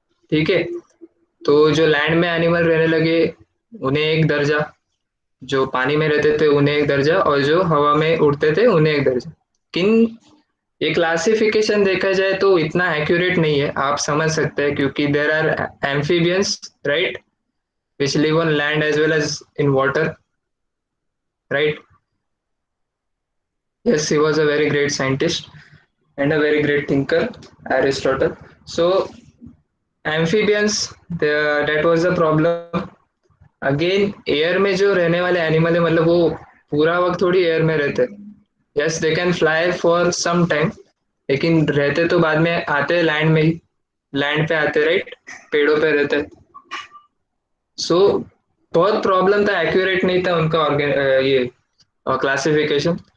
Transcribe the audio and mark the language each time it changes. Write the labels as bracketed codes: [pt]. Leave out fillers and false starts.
[hi] ठीक है, तो जो लैंड में एनिमल रहने लगे उन्हें एक दर्जा, जो पानी में रहते थे उन्हें एक दर्जा, और जो हवा में उड़ते थे उन्हें एक दर्जा। किन ये क्लासिफिकेशन देखा जाए तो इतना एक्यूरेट नहीं है, आप समझ सकते हैं, क्योंकि [en] There are amphibians, right, which live on land as well as in water, right? Yes, he was a very great scientist and a very great thinker, Aristotle. So, amphibians, that was the problem. [hi] Again air में जो रहने वाले animal है, मतलब वो पूरा वक्त थोड़ी एयर में रहते। [en] yes, they can fly for some time, [hi] लेकिन रहते तो बाद में आते लैंड में ही, लैंड पे आते, राइट, पेड़ों पे रहते। सो बहुत प्रॉब्लम था, एक्यूरेट नहीं था उनका ये क्लासिफिकेशन।